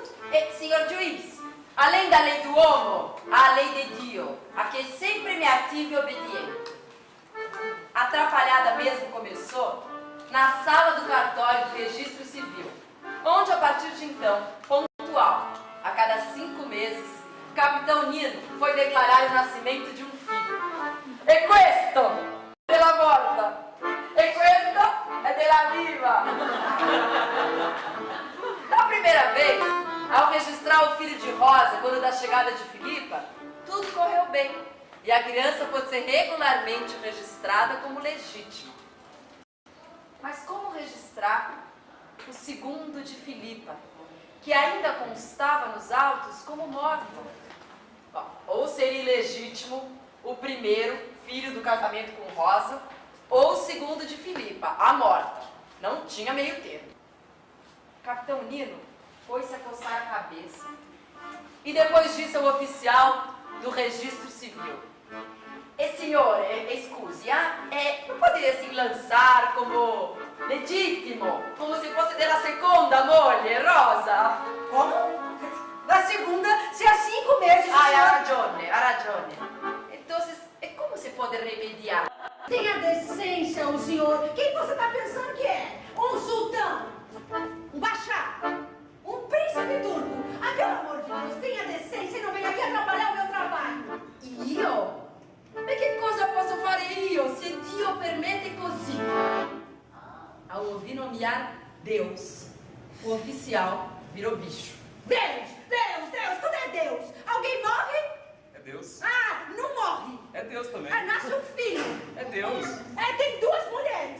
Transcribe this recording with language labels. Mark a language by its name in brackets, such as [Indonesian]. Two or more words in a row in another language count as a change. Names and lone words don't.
[Portuguese] Senhor juiz, além da lei do homo, há a lei de Dio, a que sempre me ativo e obediente. A atrapalhada mesmo começou na sala do cartório do registro civil, onde a partir de então, pontual, a cada 5 meses, o capitão Nino foi declarar o nascimento de um filho. [Italian] E questo della morta, e questo é della viva. [Portuguese] Da primeira vez, ao registrar o filho de Rosa, quando da chegada de Filipa, tudo correu bem e a criança pôde ser regularmente registrada como legítima. Mas como registrar o segundo de Filipa, que ainda constava nos autos como morto? Bom, ou seria ilegítimo o primeiro, filho do casamento com Rosa, ou o segundo de Filipa, a morta. Não tinha meio termo. Capitão Nino foi-se a coçar a cabeça. E depois disso o oficial do registro civil. [Italian] E signore, scusi, [Portuguese] não poderia se lançar como legítimo, como se fosse [Italian] della seconda moglie, [Portuguese] Rosa? Como? Da segunda, se há 5 meses... [Italian] Ha ragione. [Portuguese] Então, e como se pode remediar? Tenha decência, o senhor. Quem você está pensando que é? Um sultão? Um bachá? Um príncipe turco? Ah, pelo amor de Deus, tenha decência e não venha aqui atrapalhar o meu trabalho. [Italian] Io? E che cosa posso fare io, se Dio permette così? [Portuguese] Ao ouvir nomear Deus, o oficial virou bicho. Deus, tudo é Deus. Alguém morre? É Deus. Ah, não morre. É Deus também. Ah, nasce um filho. É Deus. Tem 2 mulheres.